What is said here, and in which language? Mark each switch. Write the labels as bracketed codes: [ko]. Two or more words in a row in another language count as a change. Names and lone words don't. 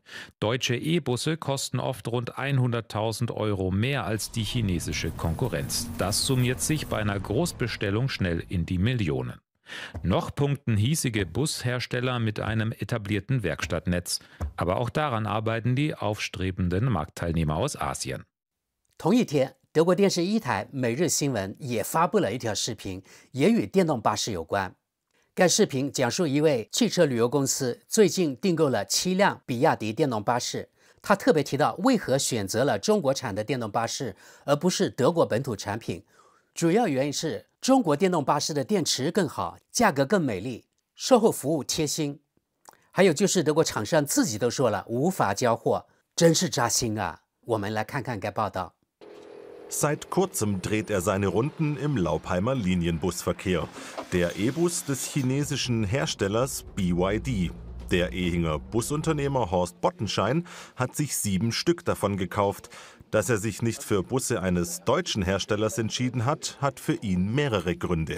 [de] Deutsche E-Busse kosten oft rund 100.000 Euro mehr als die chinesische Konkurrenz. Das summiert sich bei einer Großbestellung schnell in die Millionen. Noch punkten hiesige Bushersteller mit einem etablierten Werkstattnetz. Aber auch daran arbeiten die aufstrebenden Marktteilnehmer aus Asien. [zh] 同一天，德國電視一台每日新聞也發布了一條視頻，也與電動巴士有關。該視頻講述一位汽車旅遊公司最近訂購了7輛比亞迪電動巴士。他特別提到為何選擇了中國產的電動巴士，而不是德國本土產品。主要原因是中國電動巴士的電池更好，價格更美麗，售後服務貼心。還有就是德國廠商自己都說了無法交貨，真是扎心啊！我們來看看該報道。 [de] Seit kurzem dreht er seine Runden im Laupheimer Linienbusverkehr. Der E-Bus des chinesischen Herstellers BYD. Der Ehinger Busunternehmer Horst Bottenschein hat sich 7 Stück davon gekauft. Dass er sich nicht für Busse eines deutschen Herstellers entschieden hat, hat für ihn mehrere Gründe.